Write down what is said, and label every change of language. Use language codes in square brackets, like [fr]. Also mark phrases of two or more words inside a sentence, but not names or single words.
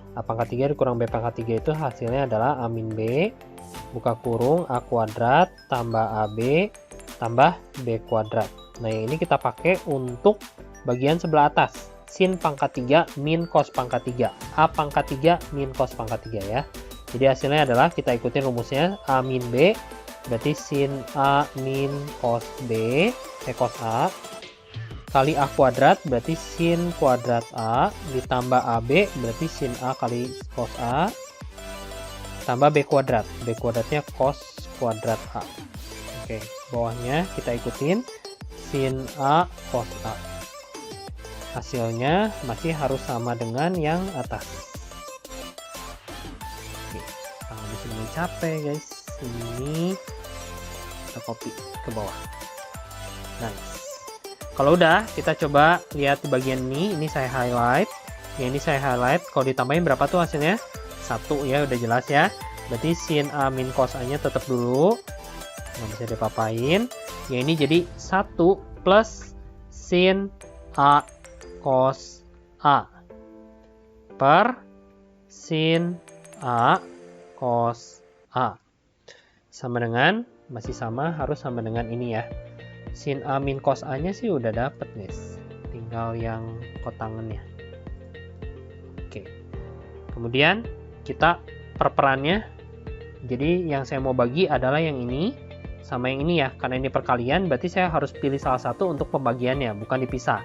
[id] A pangkat 3 dikurang B pangkat 3 itu hasilnya adalah A min B, buka kurung, A kuadrat tambah AB tambah B kuadrat. Nah, yang ini kita pakai untuk bagian sebelah atas. Sin pangkat 3 min cos pangkat 3. A pangkat 3 min cos pangkat 3 ya. Jadi hasilnya adalah kita ikutin rumusnya A min B, berarti sin A min cos B, cos A, kali A kuadrat, berarti sin kuadrat A, ditambah AB, berarti sin A kali cos A, tambah B kuadrat. B kuadratnya cos kuadrat A. Oke, bawahnya kita ikutin sin A cos A. Hasilnya masih harus sama dengan yang atas. Ini capek guys, ini kita copy ke bawah. Nice. Kalau udah, kita coba lihat di bagian ini saya highlight. Yang ini saya highlight, kalau ditambahin berapa tuh hasilnya? 1 ya, udah jelas ya. Berarti sin A min cos A nya tetap dulu, nggak bisa dipapain. Yang ini jadi 1 plus sin A cos A per sin A cos A. Sama dengan, masih sama, harus sama dengan ini ya. Sin A min cos A nya sih udah dapet guys. Tinggal yang kotangannya. Oke. Kemudian kita perperannya. Jadi yang saya mau bagi adalah yang ini sama yang ini ya. Karena ini perkalian, berarti saya harus pilih salah satu untuk pembagiannya, bukan dipisah.